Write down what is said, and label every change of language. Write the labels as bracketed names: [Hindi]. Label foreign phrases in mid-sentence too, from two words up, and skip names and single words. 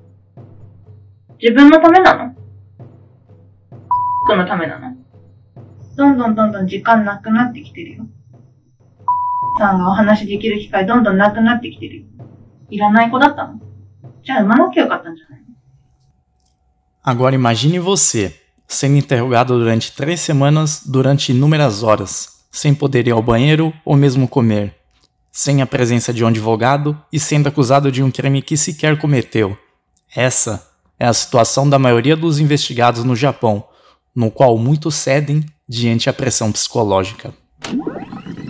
[Japanese] 自分のためなの？のためなの？どんどん時間なくなってきてるよ。さんがお話できる機会どんどんなくなってきてるよ。いらない子だったの？じゃあ産まなきゃよかったんじゃないの？ [Portuguese] Agora imagine você, sendo interrogado durante 3 semanas durante inúmeras horas, sem poder ir ao banheiro ou mesmo comer, sem a presença de um advogado e sendo acusado de um crime que sequer cometeu. Essa é a situação da maioria dos investigados no Japão, no qual muitos cedem diante a pressão psicológica.